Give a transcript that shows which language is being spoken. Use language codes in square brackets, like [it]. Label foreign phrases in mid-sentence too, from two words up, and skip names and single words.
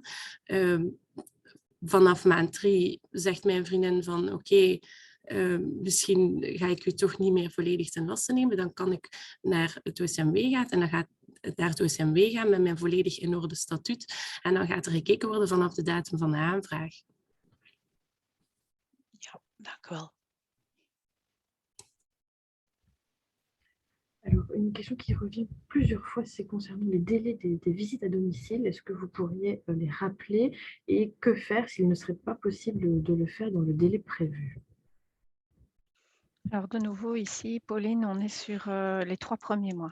[nl] Vanaf maand 3 zegt mijn vriendin van oké, misschien ga ik u toch niet meer volledig ten laste nemen. Dan kan ik naar het OCMW gaan en dan gaat naar het OCMW gaan met mijn volledig in orde statuut. En dan gaat er gekeken worden vanaf de datum van de aanvraag. Ja, dank u wel. [fr] Alors, une question qui revient plusieurs fois, c'est concernant les délais des visites à domicile. Est-ce que vous pourriez les rappeler et que faire s'il ne serait pas possible de le faire dans le délai prévu? Alors de nouveau ici, Pauline, on est sur les 3 premiers mois.